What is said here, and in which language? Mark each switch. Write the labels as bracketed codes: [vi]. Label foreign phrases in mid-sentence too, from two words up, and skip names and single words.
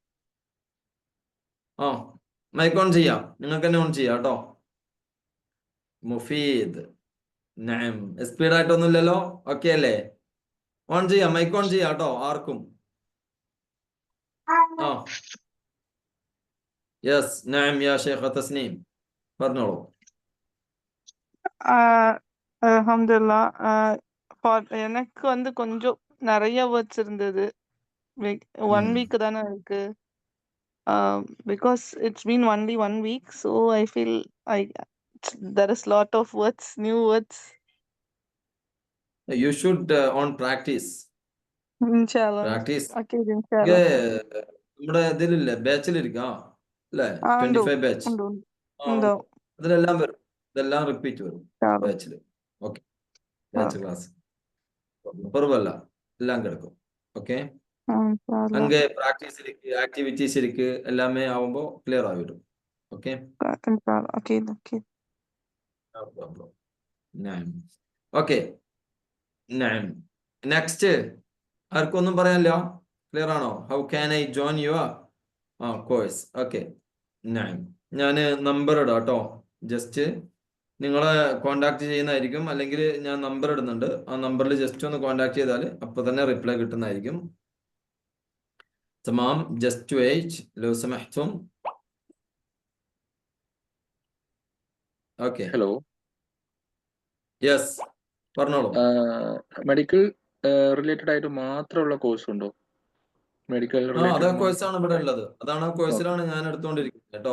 [ml] മൈക്ക് ഓൺ ചെയ്യാം, നിങ്ങൾക്ക് തന്നെ ഓൺ ചെയ്യാം കേട്ടോ. മുഫീദ്. നഅം. സ്പീഡ് ആയിട്ടൊന്നുമില്ലല്ലോ? ഓക്കെ അല്ലേ? ഓൺ ചെയ്യാം, മൈക്ക് ഓൺ ചെയ്യാം കേട്ടോ ആർക്കും. ആ യെസ്. [ar] نعم يا شيخة തസ്നീം, പറഞ്ഞോളൂ. [ta] அல்ஹம்துலில்லா. எனக்கு வந்து கொஞ்சம் நிறைய வேர்ட்ஸ் இருந்தது. 1 வீக் தானே இருக்கு. [en] Because it's been only 1 week, so I feel there is lot of words, new words. You should on practice. Inshallah. Practice. Okay, inshallah. [ml] നമ്മുടെ ഇതിലില്ലേ, ബാച്ചിലിരിക്കാം അല്ലേ? ഉണ്ടോ 25 ബാച്ച്. ഉണ്ടോ ആ ഉണ്ടോ അതിലെല്ലാം വരും, ഇതെല്ലാം റിപ്പീറ്റ് വരും ഇൻഷാല്ലാ. ബാച്ചില്. ഓക്കെ, ബാച്ച് ക്ലാസ് കുറവല്ല, എല്ലാം കിടക്കും. ഓക്കെ, [ta] இன்ஷால்லா. அங்கே ப்ராக்டிஸ் இருக்கு, ஆக்டிவிட்டிஸ் இருக்கு, எல்லாமே ஆகும்போ கிளியர் ஆகிடும். ஓகே, இன்ஷால்லா. [en] Okay, okay. no problem. [ml] ഓക്കെ, നെക്സ്റ്റ് ആർക്കൊന്നും പറയാനില്ല? ക്ലിയർ ആണോ? [en] how can I join your course? [ml] ഓക്കെ, ഞാൻ നമ്പർ ഇടാം കേട്ടോ. ജസ്റ്റ് നിങ്ങളെ കോണ്ടാക്ട് ചെയ്യുന്നതായിരിക്കും, അല്ലെങ്കിൽ ഞാൻ നമ്പർ ഇടുന്നുണ്ട്. ആ നമ്പറിൽ ജസ്റ്റ് ഒന്ന് കോണ്ടാക്ട് ചെയ്താൽ അപ്പോൾ തന്നെ റിപ്ലൈ കിട്ടുന്നതായിരിക്കും. [ar] تمام, [en] just wait [ar] لو سمحتم. [ml] ഓക്കെ, ഹലോ, യെസ് പറഞ്ഞോളൂ. [en] medical related [ml] ആയിട്ട് മാത്രമുള്ള കോഴ്സ് ഉണ്ടോ? മെഡിക്കൽ അതാ റിലേറ്റഡ് കോഴ്സാണ് ഇവിടെ ഉള്ളത്. അതാണ് ആ കോഴ്സിലാണ് ഞാൻ എടുത്തുകൊണ്ടിരിക്കുന്നത് കേട്ടോ.